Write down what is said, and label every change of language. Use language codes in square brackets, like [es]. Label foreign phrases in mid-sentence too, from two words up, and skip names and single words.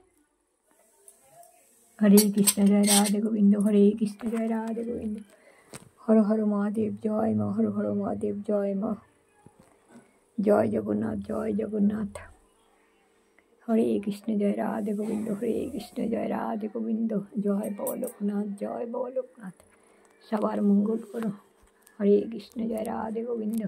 [hi] हरे कृष्ण जय राधे गोविंद, हरे कृष्ण जय राधे गोविंद, [bn] হর হর মহাদেব, জয় মা, হর হর মহাদেব, জয় মা, জয় জগন্নাথ, জয় জগন্নাথ। হরে কৃষ্ণ, জয় রাধে গোবিন্দ, হরে কৃষ্ণ, জয় রাধে গোবিন্দ, জয় বাবা লোকনাথ, জয় বাবা লোকনাথ। সবার মঙ্গল করো। হরে কৃষ্ণ, জয় রাধে গোবিন্দ।